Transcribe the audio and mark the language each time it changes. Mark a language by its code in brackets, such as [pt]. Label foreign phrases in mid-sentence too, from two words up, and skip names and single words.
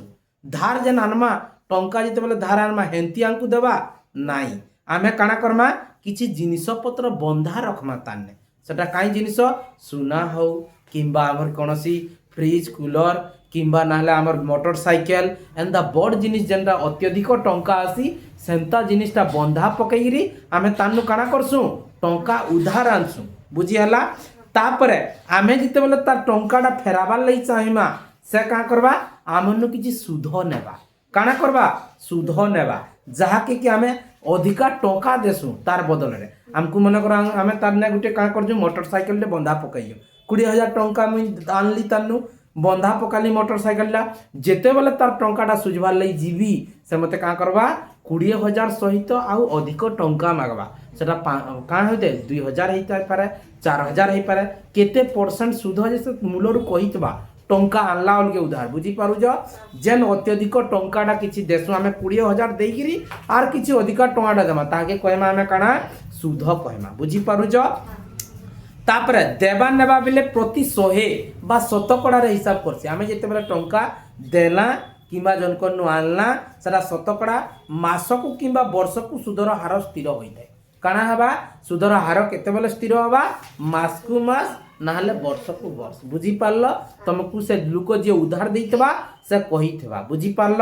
[spv] धार जेन आनमा टंका जिते बेले धार आनमा हेंती आंकु देवा नाई आमे काना करमा किछि जिनिस पत्र बंधा रखमा ताने सेटा काई जिनिस सुना हो किंबा हमर कोनोसी फ्रिज कूलर किंबा नाहले हमर मोटरसाइकेल एंदा बड़ जिनिस जेनटा अत्यधिक टंका आसी सेंता जिनिसटा बंधा पकईरी आमे तानु काना करसु टंका उधार आनसु बुझी हला। तापरे आमे जिते बेले तार टंकाटा फेराबार लई चाहिमा से का करबा आमनु किछि सुध नेबा काना करबा सुध नेबा जहा कि आमे अधिका टंका देसु तार बदल रे हमको मन कर आमे तार ने गुटे का करजु मोटरसाइकेल ले बंधा पकइयो 20,000 टंका मुई आनली तानु बंधा पकाली मोटरसाइकेल ला जेते बेले तार टंकाटा सुझबार लई जीवी से मते का करबा 20,000 सहित आउ अधिक टंका मागबा सेटा का होते 2,000 हेता पारे 4,000 हे पारे केते परसेंट सुध जे मूलरु कहितबा टंका आनला अलगे उधार बुझी पारुज जेन अत्यधिक टंकाटा किछि देसु आमे 20,000 देगिरी आर किछि अधिका टंकाटा देमा ताके कहमा आमे काना सुध कहमा बुझी पारुज। तापरे देबा नेबा बिले प्रति 100 बा शतकड़ा रे हिसाब करछि आमे जेते बेले टंका देला किंबा जनकनु आनला सेटा शतकड़ा मासकु किंबा वर्षकु सुधर हार स्थिर होइते काना हबा सुधर हार केते बेले स्थिर हबा मासकु मास नाहले वर्षकु वर्ष बुझी पारलो तुमको से लुक जे उधार देइतबा से कहितबा बुझी पारलो।